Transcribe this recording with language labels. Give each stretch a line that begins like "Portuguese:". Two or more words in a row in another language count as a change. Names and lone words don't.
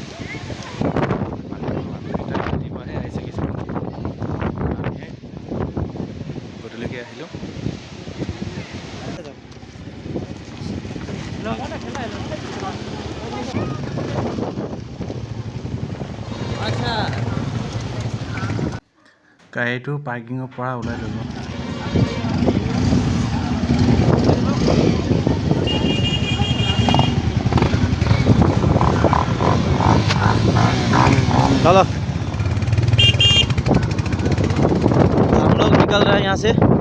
Assamese: মানুহকেইটা ৰাতিপুৱাহে আহিছে কিছুমান, আমিহে গধূলিকৈ আহিলোঁ। গাড়ীটো পাৰ্কিঙৰ পৰা ওলাই ল'ব।
Hindi: चलो हम लोग निकल रहे हैं यहाँ से।